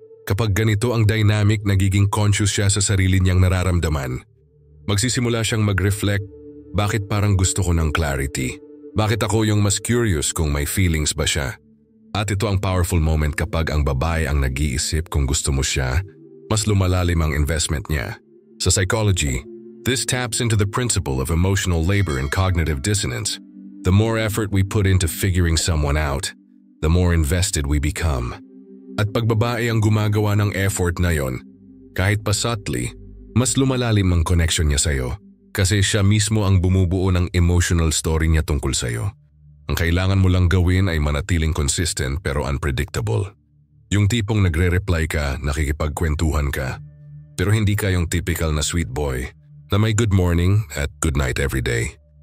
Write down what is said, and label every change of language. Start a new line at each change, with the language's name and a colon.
Filipino: Kapag ganito ang dynamic, nagiging conscious siya sa sarili niyang nararamdaman. Magsisimula siyang mag-reflect, bakit parang gusto ko ng clarity? Bakit ako yung mas curious kung may feelings ba siya? At ito ang powerful moment kapag ang babae ang nag-iisip kung gusto mo siya, mas lumalalim ang investment niya.
English: Sa psychology, this taps into the principle of emotional labor and cognitive dissonance. The more effort we put into figuring someone out, the more invested we become.
Filipino: At pag babae ang gumagawa ng effort na yon, kahit pa subtly, mas lumalalim ang connection niya sa'yo kasi siya mismo ang bumubuo ng emotional story niya tungkol sa'yo. Ang kailangan mo lang gawin ay manatiling consistent pero unpredictable. Yung tipong nagre-reply ka, nakikipagkwentuhan ka, pero hindi ka yung typical na sweet boy na may good morning at good night every day.